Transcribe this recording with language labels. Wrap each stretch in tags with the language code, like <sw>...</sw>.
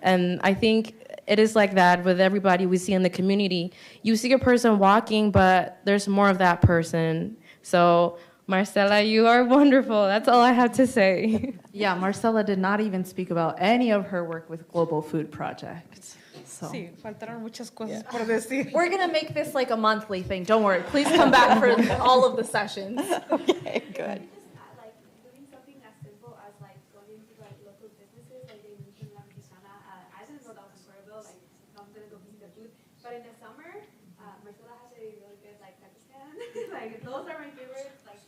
<en>And I think it is like that with everybody we see in the community. You see a person walking, but there's more of that person. So Marcela, you are wonderful. That's all I have to say. Yeah, Marcela did not even speak about any of her work with Global Food Project. So.</en> <es>Sí, faltaron muchas cosas por decir.</es> <en>We're going to make this like a monthly thing. Don't worry. Please come back for all of the sessions. Okay, good. Doing something as simple as going into local businesses, like they mentioned La Mexicana. I didn't know that was incredible. I'm gonna go visit the booth. But in the summer, Marcela has a really good taco stand. Those are my favorites.</en>